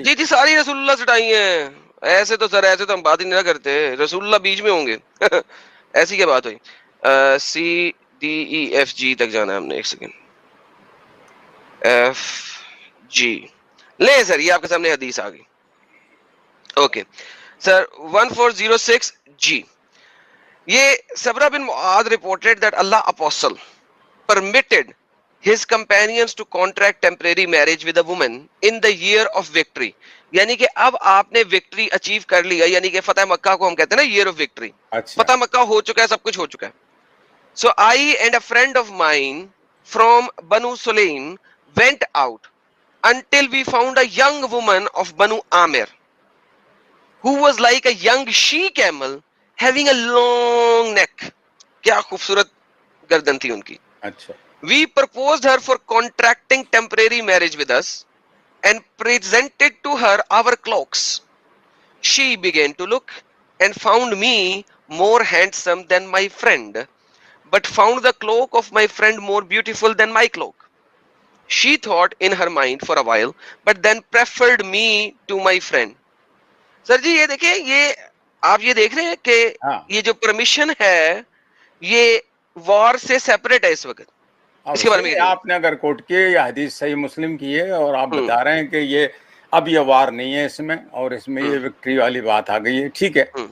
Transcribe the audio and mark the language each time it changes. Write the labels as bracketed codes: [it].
[ur] جی ساری رسول اللہ سے ٹائی ہیں. ایسے تو سر ایسے تو ہم بات ہی نہیں کرتے, رسول اللہ بیچ میں ہوں گے. ایسی کیا بات ہوئی. CDEFG تک جانا ہے ہم نے. ایک سیکنڈ, FG لیں سر, یہ آپ کے سامنے حدیث آ گئی. Okay sir 1406 G. [en] یہ صبرہ بن معاذ reported that Allah apostle permitted his companions to contract temporary marriage with a woman in the year of victory. [ur] یعنی کہ اب آپ نے وکٹری اچیو کر لیا, یعنی کہ فتح مکہ کو ہم کہتے ہیں نا [en] year of victory. [ur] فتح مکہ ہو چکا ہے, سب کچھ ہو چکا ہے. [en] So I and a friend of mine from Banu Sulaim went out until we found a young woman of Banu Amir who was like a young she camel having a long neck. [ur] کیا خوبصورت گردن تھی ان کی. اچھا. [en] We proposed her for contracting temporary marriage with us and presented to her our cloaks. She began to look and found me more handsome than my friend, but found the cloak of my friend more beautiful than my cloak. She thought in her mind for a while, but then preferred me to my friend. [ur] سر جی یہ دیکھیں, یہ آپ یہ دیکھ رہے ہیں کہ یہ جو پرمیشن ہے یہ وار سے سیپریٹ ہے اس وقت. اس کے بارے میں آپ نے اگر کوٹ کیے یا حدیث صحیح مسلم کی ہے اور آپ بتا رہے ہیں کہ یہ اب یہ وار نہیں ہے اس میں, اور اس میں یہ وکٹری والی بات آ گئی ہے, ٹھیک ہے.